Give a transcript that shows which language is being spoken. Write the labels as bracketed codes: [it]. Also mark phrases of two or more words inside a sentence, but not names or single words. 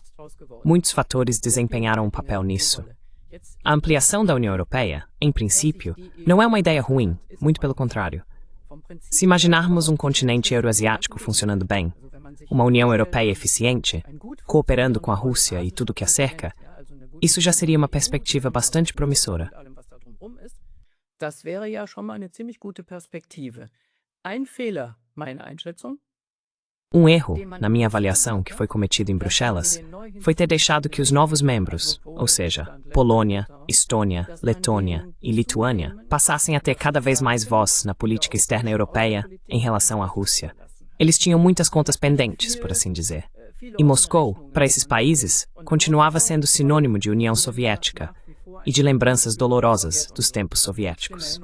[pt] Muitos fatores desempenharam um papel nisso. A ampliação da União Europeia, em princípio, não é uma ideia ruim, muito pelo contrário. Se imaginarmos um continente euroasiático funcionando bem, uma União Europeia eficiente, cooperando com a Rússia e tudo que a cerca, isso já seria uma perspectiva bastante promissora. [de] Das wäre ja schon mal eine ziemlich gute Perspektive. Ein Fehler, meine Einschätzung. [pt] Um erro, na minha avaliação, que foi cometido em Bruxelas, foi ter deixado que os novos membros, ou seja, Polônia, Estônia, Letônia e Lituânia, passassem a ter cada vez mais voz na política externa europeia em relação à Rússia. Eles tinham muitas contas pendentes, por assim dizer. E Moscou, para esses países, continuava sendo sinônimo de União Soviética e de lembranças dolorosas dos tempos soviéticos.